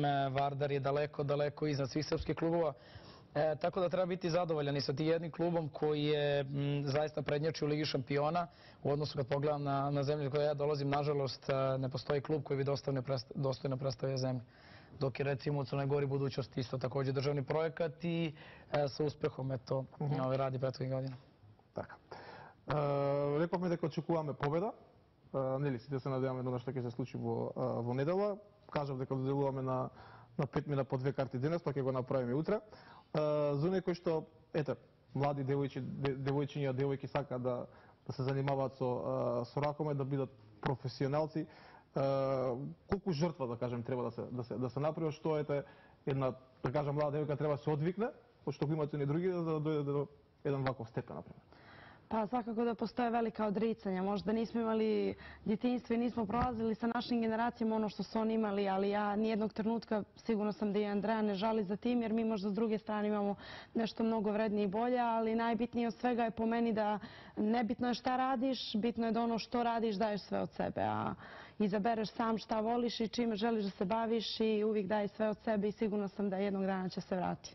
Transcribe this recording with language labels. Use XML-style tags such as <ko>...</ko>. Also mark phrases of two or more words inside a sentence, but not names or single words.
<sr>Vardar je daleko, daleko iznad svih srpskih klubova. Tako da treba biti zadovoljan i sa tim jednim klubom koji je zaista prednjači u Ligi šampiona. U odnosu kad pogledam na zemlju koje ja dolazim, nažalost ne postoji klub koji bi dostojno predstavio zemlju. Dok je recimo u Crnoj Gori budućnost isto također državni projekat i sa uspehom radi prethodnih godina.</sr> <mk>Така. Рековме дека очекуваме победа. Нели сите се надеваме на што ќе се случи во недела. Кажав дека доделуваме на 5 мина по 2 карти денес, па ќе го направиме утре. За некои што, млади девојчиња, девојки сакаат да се занимаваат со ракомет, да бидат професионалци, колку жртва, да кажем, треба да се направи, што една, да кажем, млада девојка треба да се одвикне, од што го имаат и други, за да дојде до еден ваков степен, например?</mk> <sr>Pa svakako da postoje velika odricanja. Možda nismo imali djetinjstvo i nismo prolazili sa našim generacijama ono što su oni imali, ali ja nijednog trenutka, sigurno sam da i Andreja ne žali za tim, jer mi možda s druge strane imamo nešto mnogo vrednije i bolje, ali najbitnije od svega je po meni da nebitno je šta radiš, bitno je da ono što radiš daješ sve od sebe, a izabereš sam šta voliš i čime želiš da se baviš i uvijek daješ sve od sebe i sigurno sam da jednog dana će se vratiti.</sr>